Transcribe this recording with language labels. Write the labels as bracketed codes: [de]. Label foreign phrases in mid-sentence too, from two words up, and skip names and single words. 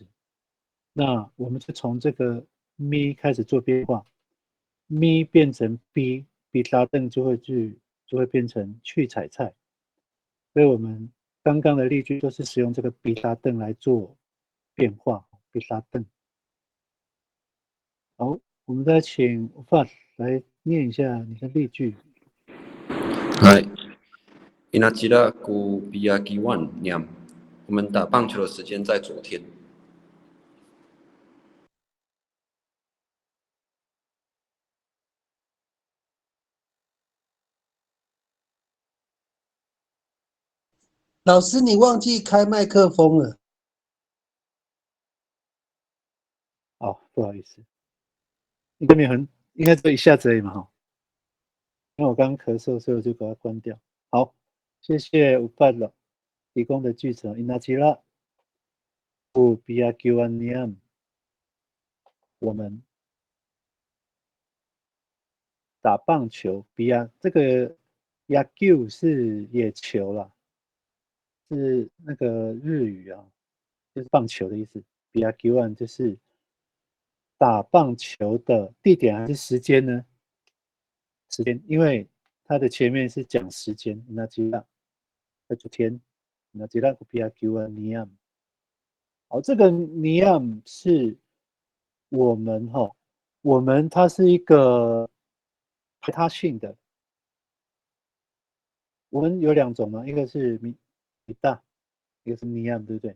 [zh] 那我们就从这个咪开始做变化，咪变成 b 拉登就会变成去采菜。所以我们刚刚的例句都是使用这个 b 拉登来做变化 ，b 拉登。好，我们再请范来念一下你的例句。 [ami] 嗨 ，Inachira ku biyakiwan niam， [zh] 我们打棒球的时间在昨天。老师，你忘记开麦克风了。哦，不好意思，应该只有一下子而已嘛哈。因为我刚刚咳嗽，所以我就把它关掉。好，谢谢吴范了提供的句子。 [ami] Inachira ku biyakiwan niam， [zh] 我们打棒球 ，biya 这个 yaku 是野球啦，是那个日语啊，就是棒球的意思。biyakiwan 就是打棒球的地点还是时间呢？时间，因为它的前面是讲时间。Inachira 在昨天 ， [ami] Inachira ku biyakiwan niam。 [zh] 好，这个 niam 是我们哈，我们它是一个排他性的。我们有2种嘛，一个是米大，一个是 niam， 对不对？